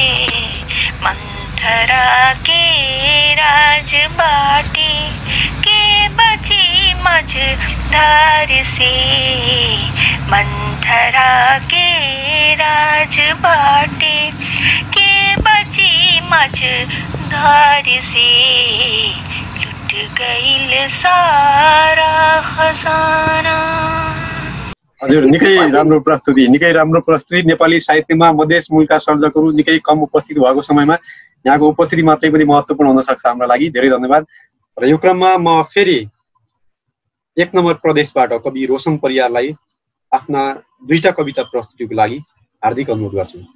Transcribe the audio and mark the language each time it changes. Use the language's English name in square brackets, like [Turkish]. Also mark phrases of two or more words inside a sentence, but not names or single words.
[Bhojpuri] मंथरा के राज बाटे के बची मझधार से। मंथरा के राज बाटे के बची मझधार से। लुट गइल सारा खजाना। [Nepali] हजुर निकै राम्रो प्रस्तुति नेपाली साहित्यमा मधेस मूलका सर्जकहरू निकै कम उपस्थित भएको समयमा यहाँको उपस्थिति मात्रै पनि महत्त्वपूर्ण हुन सक्छ हाम्रो लागि। धेरै धन्यवाद। र यो क्रममा म फेरि 1 नम्बर प्रदेशबाट कवि रोशन परियारलाई आफ्ना 2टा कविता प्रस्तुतिको लागि हार्दिक अनुरोध गर्छु।